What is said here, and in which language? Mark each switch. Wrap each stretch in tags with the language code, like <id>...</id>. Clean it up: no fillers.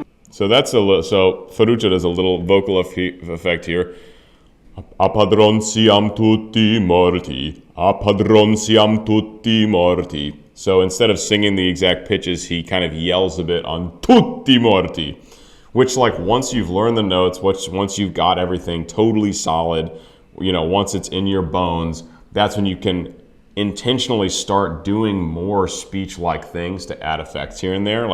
<en>So that's so Ferruccio does a little vocal effect here.</en> <it>A padron siam tutti morti. A padron siam tutti morti.</it> <en>So instead of singing the exact pitches, he kind of yells a bit on tutti morti, which like once you've learned the notes, once you've got everything totally solid, once it's in your bones, that's when you can intentionally start doing more speech-like things to add effects here and there.</en>